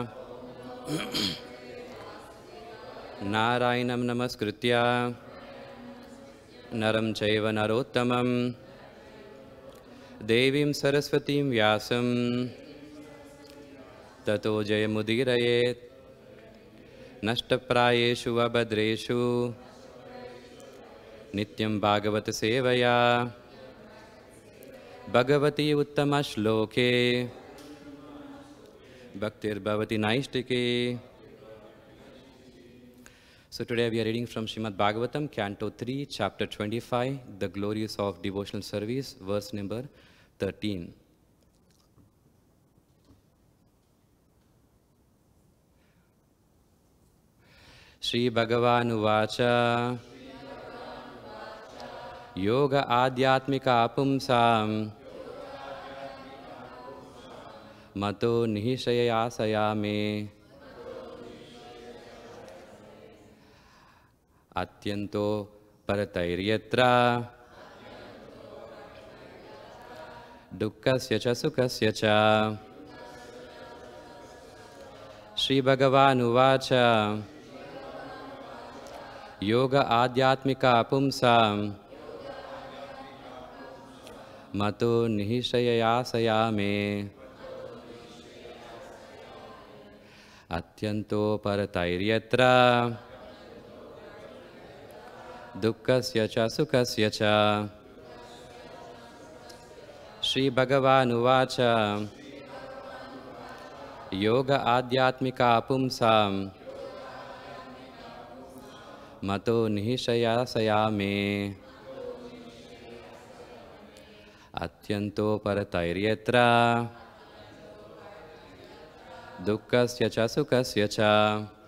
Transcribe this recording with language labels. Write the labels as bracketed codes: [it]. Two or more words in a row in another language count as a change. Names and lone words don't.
[sa] नारायणं नमस्कृत्य नरं चैव नरोत्तमं देवीं सरस्वतीं व्यासं ततो जयमुदीरयेत् नष्टप्रायेषु अभद्रेषु नित्यं भागवत सेवया भगवती उत्तमश्लोके भक्तिर्भवति नैष्टिके. [en] So today we are reading from Srimad Bhagavatam, Canto 3, Chapter 25, The Glories of Devotional Service, verse number 13. [sa] śrī-bhagavān uvāca yoga ādhyātmikaḥ puṁsāṁ mato niḥśreyasāya me atyantoparatir yatra duḥkhasya ca sukhasya ca. śrī-bhagavān uvāca yoga ādhyātmikaḥ puṁsāṁ mato niḥśreyasāya me atyantoparatir yatra duḥkhasya ca sukhasya ca. śrī-bhagavān uvāca yoga ādhyātmikaḥ puṁsāṁ mato niḥśreyasāya me atyantoparatir yatra duḥkhasya ca sukhasya ca.